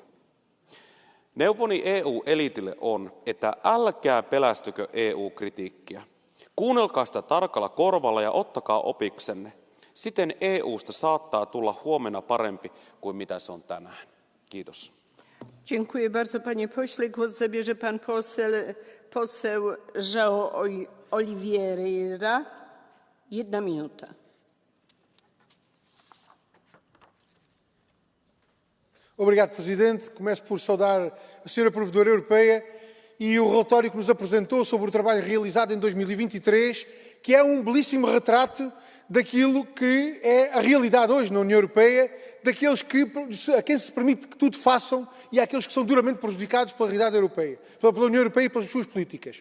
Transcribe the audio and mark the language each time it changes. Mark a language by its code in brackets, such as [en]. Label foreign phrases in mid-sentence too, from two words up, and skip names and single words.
[fi] Neuvoni EU-elitille on, että älkää pelästykö EU-kritiikkiä. Kuunnelkaa sitä tarkalla korvalla ja ottakaa opiksenne. Siten EUsta saattaa tulla huomenna parempi kuin mitä se on tänään. Kiitos. [pl] Dziękuję bardzo, panie pośle. Głos zabierze pan poseł João Oliveira. 1 minuta. [pt] Obrigado, Presidente. Começo por saudar a Sra. Provedora Europeia e o relatório que nos apresentou sobre o trabalho realizado em 2023, que é belíssimo retrato daquilo que é a realidade hoje na União Europeia, daqueles a quem se permite que tudo façam e àqueles que são duramente prejudicados pela realidade europeia, pela União Europeia e pelas suas políticas.